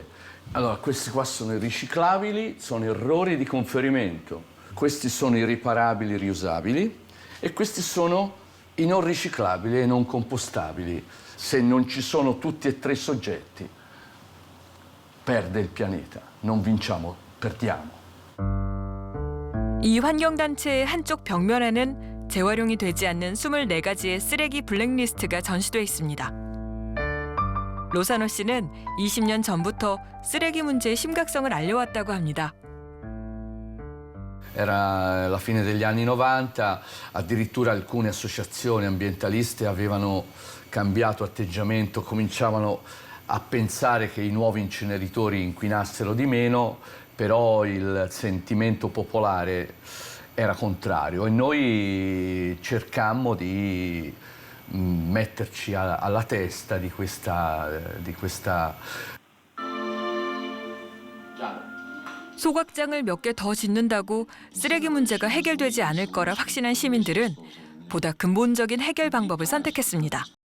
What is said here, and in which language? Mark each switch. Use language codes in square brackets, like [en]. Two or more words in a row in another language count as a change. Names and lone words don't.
[it] Allora, questi qua sono i riciclabili, sono errori di conferimento. Questi sono i riparabili, riusabili e questi sono i non riciclabili e non compostabili. Se non ci sono tutti e 3 soggetti, perde il pianeta. Non vinciamo, perdiamo. [ko] 이 환경단체의 한쪽 벽면에는 재활용이 되지 않는 24가지의 쓰레기 블랙리스트가 전시돼 있습니다. 로사노 씨는 20년 전부터 쓰레기 문제의 심각성을 알려왔다고 합니다. [it] Era la fine degli anni 90, addirittura alcune associazioni ambientaliste avevano cambiato atteggiamento, cominciavano a pensare che i nuovi inceneritori inquinassero di meno, però il sentimento popolare era contrario e noi cercammo di metterci alla testa di questa [ko] 소각장을 몇 개 더 짓는다고 쓰레기 문제가 해결되지 않을 거라 확신한 시민들은 보다 근본적인 해결 방법을 선택했습니다.